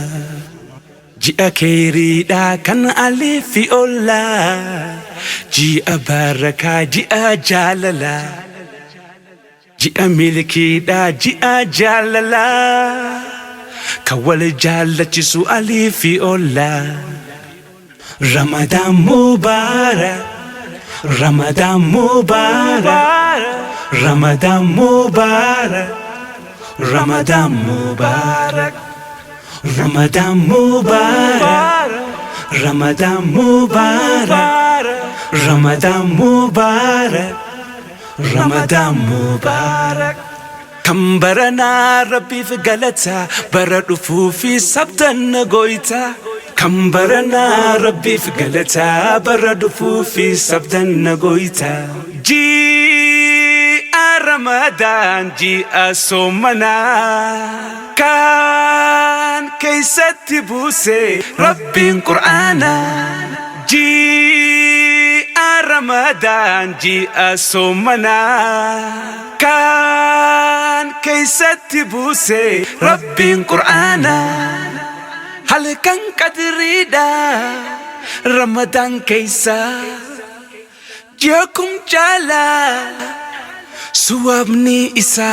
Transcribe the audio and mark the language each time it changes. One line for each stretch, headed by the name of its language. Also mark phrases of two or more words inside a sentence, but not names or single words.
Oromo: Ji'a keeriidhaa kan aliifi ollaa, ji'a barakaa ji'a jaalalaa. Ji'a milkiidhaa ji'a jaalalaa kan wal jaallachisu aliifi ollaa.
Arabic: رمضان مبارك، رمضان مبارك، رمضان مبارك، رمضان مبارك، رمضان مبارك، رمضان مبارك، رمضان مبارك، رمضان مبارك.
Oromo: Kambarana Rabbi fi galata baradu fufi sabtan goita. Kambarana Rabbi fi galata baradu fufi sabtan goita. Ji a Ramadan ji a somana kan kaysatti buse Rabbin Qur'ana. Ji a Ramadan ji a somana kan kaysatti buse Rabbin Qur'ana. Halkan qadrida Ramadan kaysa jakum jala suwabni isa.